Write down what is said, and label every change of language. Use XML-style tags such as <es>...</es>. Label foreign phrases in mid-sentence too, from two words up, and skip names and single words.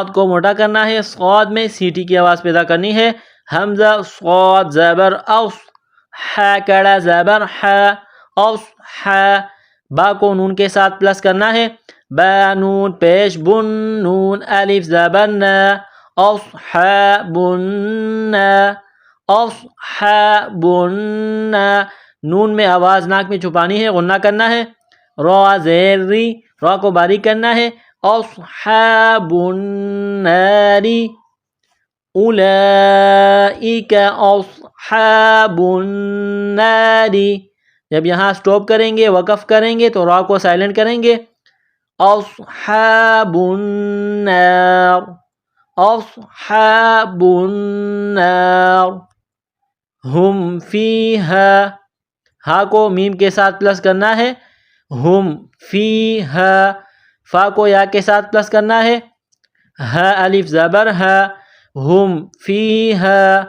<ur>کو موٹا کرنا ہے، صاد میں سیٹی کی آواز پیدا کرنی ہے، حمزہ صاد زبر اوس، ہا کڑا زبر ہا، اوس ہا، با کو نون کے ساتھ پلس کرنا ہے، با نون پیش بن، نون الف زبر نا،</ur> <ar>اصحاب النا، اصحاب النا،</ar> <ur>نون میں آواز ناک میں چھپانی ہے، غنہ کرنا ہے، را زیر ری، را کو باریک کرنا ہے،</ur> <ar>اصحاب النار، اولئک اصحاب النار،</ar> <ur>جب یہاں سٹاپ کریں گے، وقف کریں گے تو را کو سائلنٹ کریں گے،</ur> <ar>اصحاب النار، اصحاب النار، ہم فیہا،</ar> <ur>ہا کو میم کے ساتھ پلس کرنا ہے،</ur> <ar>ہم فیہا،</ar> <ur>فا کو یا کے ساتھ پلس کرنا ہے، ہا الف زبر ہا،</ur> <ar>ہم فیہا</ar>